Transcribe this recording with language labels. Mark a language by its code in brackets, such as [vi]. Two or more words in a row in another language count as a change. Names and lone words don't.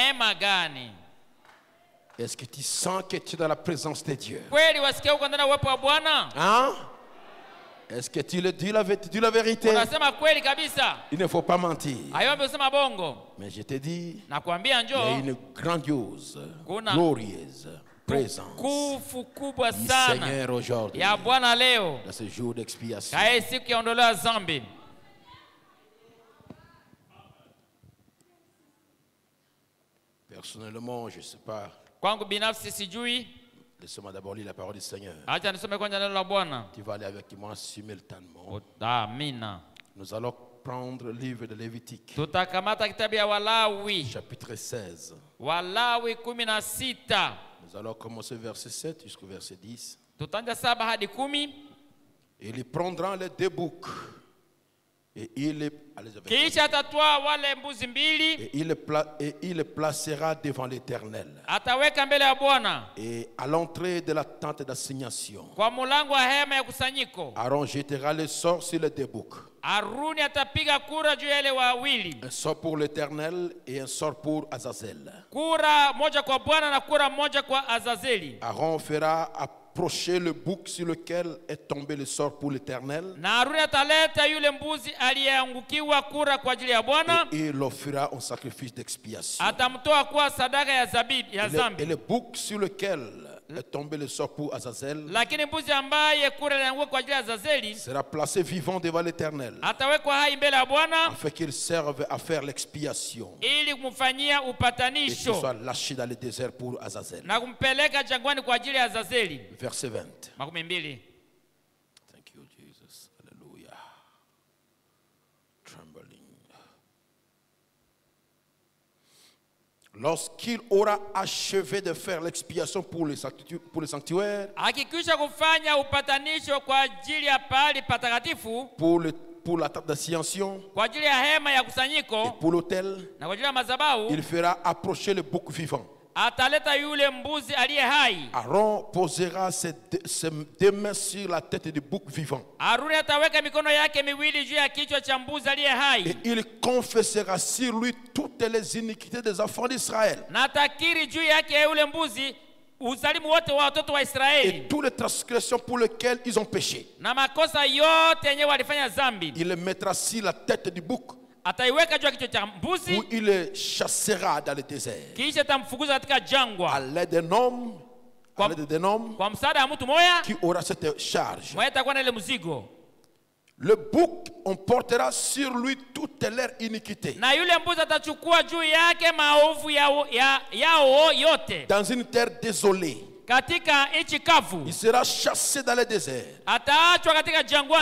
[fr] Est-ce que tu sens que tu es dans la présence de Dieu? Hein? Est-ce que tu le dis la vérité? Il ne faut pas mentir. Mais je te dis, il y a une grandiose, glorieuse présence [sw] utukufu kubwa [fr] du [sw] sana [fr] Seigneur aujourd'hui, [sw] ya Bwana leo [fr] dans ce jour d'expiation. [sw] kae siku ya ondoleo ya dhambi. [fr] Personnellement, je ne sais pas. [sw] Kwangu binafsi sijui. [fr] Laissez-moi d'abord lire la parole du Seigneur. [sw] Acha nisome kwanza neno la Bwana. [fr] Tu vas aller avec moi simultanément. [sw] Amina. [fr] Nous allons prendre le livre de Lévitique, [sw] Tutakamata kitabu ya Walawi. [fr] chapitre 16. [sw] Walawi 16. [fr] Nous allons commencer verset 7 jusqu'au verset 10. [sw] Tutaanza 7 hadi 10. [fr] Et ils prendront les deux boucs. Et il les, [sw] kisha atatoa wale mbuzi mbili. [fr] et il les placera devant l'Éternel. [sw] Ataweka mbele ya Bwana. [fr] Et à l'entrée de la tente d'assignation, [sw] kwa mulango wa hema ya kusanyiko, [fr] Aaron jettera le sort sur les deux boucs. [sw] Aruni atapiga kura juu ya ile wawili. [fr] Un sort pour l'Éternel et un sort pour Azazel. [sw] Kura moja kwa Bwana na kura moja kwa Azazeli. [fr] Aaron fera approcher le bouc sur lequel est tombé le sort pour l'Éternel. [sw] Na Aruni ataleta yule mbuzi aliyeangukiwa kura kwa ajili ya Bwana. [fr] Et il offrira un sacrifice d'expiation. [sw] Atamtoa kuwa sadaka ya zabibu ya zambi. [fr] Et le bouc sur lequel est tombé le sort pour Azazel, [sw] lakini mbuzi ambaye kura ilianguka kwa ajili ya Azazeli, [fr] sera placé vivant devant l'Éternel, [sw] atawekwa hai mbele ya Bwana, [fr] afin qu'il serve à faire l'expiation, [sw] ili kumfanyia [fr] et qu'il [sw] upatanisho, [fr] soit lâché dans le désert pour Azazel. [sw] na kumpeleka jangwani kwa ajili ya Azazeli. [fr] Verset 20. 20. [en] Thank you, Jesus. Hallelujah. Trembling. [fr] Lorsqu'il aura achevé de faire l'expiation pour le sanctuaire, [sw] akikwisha kufanya upatanisho kwa ajili ya pahali patakatifu, [fr] pour la tente d'assignation, [sw] kwa ajili ya hema ya [fr] et [sw] kusanyiko, [fr] pour l'autel, [sw] na kwa ajili ya madhabahu, [fr] il fera approcher le bouc vivant. [sw] ataleta yule mbuzi aliye hai. [fr] Aaron posera ses deux mains sur la tête du bouc vivant. [sw] Aruni ataweka mikono yake miwili juu ya kichwa cha mbuzi aliye hai. [fr] Et il confessera sur lui toutes les iniquités des enfants d'Israël. [sw] Na atakiri juu yake yule mbuzi uzalimu wote wa watoto wa Israeli, [fr] Et toutes les transgressions pour lesquelles ils ont péché. [sw] na makosa yote yenye walifanya dhambi. [fr] Il les mettra sur la tête du bouc, [sw] Ataiweka juu ya kichwa cha mbuzi, [fr] où il les chassera dans le désert. [sw] kisha tamfukuza katika jangwa [fr] À l'aide d'un homme, [sw] kwa msaada wa mtu moya [fr] qui aura cette charge. [sw] moya atakuwa na ile mzigo. [fr] Le bouc, on portera sur lui toute leur iniquité. [sw] Na yule mbuzi atachukua juu yake maovu yao yote. [fr] Dans une terre désolée, [sw] Katika nchi kavu, [fr] il sera chassé dans le désert. [sw] ataachwa katika jangwani.